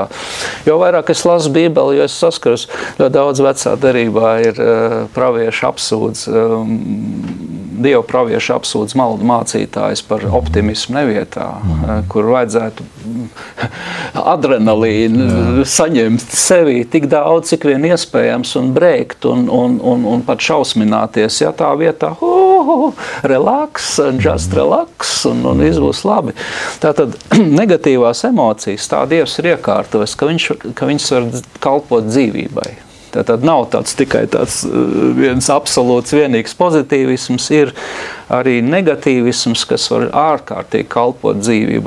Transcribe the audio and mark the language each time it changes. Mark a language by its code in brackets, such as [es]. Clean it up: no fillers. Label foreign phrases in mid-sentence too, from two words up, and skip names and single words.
[lv] Jo vairāk es lasu Bībeli, jo es saskaros, ļoti daudz vecā derībā ir pravieši apsūdz, Dievu pravieši apsūdz maldu mācītājs par optimismu nevietā, kur vajadzētu adrenalīnu saņemt sevī tik daudz, cik vien iespējams, un brēkt un pat šausmināties, ja tā vietā, [en] relax, just relax, [lv] un viss būs labi. Tātad negatīvās emocijas tā Dievs ir iekārtojis, ka viņas var kalpot dzīvībai. Tātad nav tikai tāds viens absolūts vienīgs pozitīvisms, ir arī negatīvisms, kas var ārkārtīgi kalpot dzīvībai.